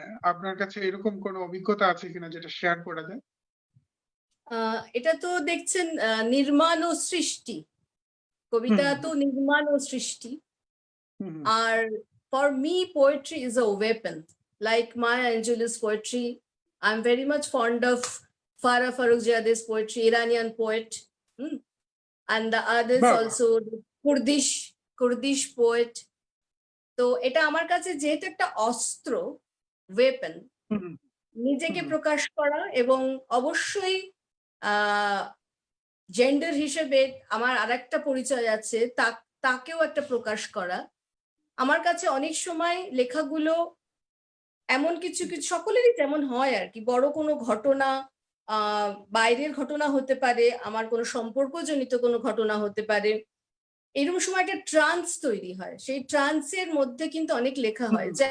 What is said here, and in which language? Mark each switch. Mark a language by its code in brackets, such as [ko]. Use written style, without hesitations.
[bn] আপনার কাছে এরকম কোনো অভিজ্ঞতা আছে কিনা যেটা শেয়ার করা যায়? এটা তো দেখছেন নির্মাণ ও সৃষ্টি, কবিতা তো নির্মাণ ও সৃষ্টি। [en] আর for me poetry is a weapon, like Maya Angelou's poetry. I'm very much fond of Farah Farrokhziadeh's poetry, Iranian poet, and the others also, Kurdish poet. [bn] তো এটা আমার কাছে যেহেতু একটা অস্ত্র, ওয়েপন, নিজেকে প্রকাশ করা, এবং অবশ্যই জেন্ডার হিসেবে আমার আরেকটা পরিচয় আছে, তাকেও একটা প্রকাশ করা। আমার কাছে অনেক সময় লেখাগুলো এমন কিছু সকলেরই তেমন হয় আর কি, বড় কোনো ঘটনা, বাইরের ঘটনা হতে পারে, আমার কোনো সম্পর্কজনিত কোনো ঘটনা হতে পারে, এরকম সময় একটা ট্রান্স তৈরি হয়, সেই ট্রান্সের মধ্যে কিন্তু অনেক লেখা হয়।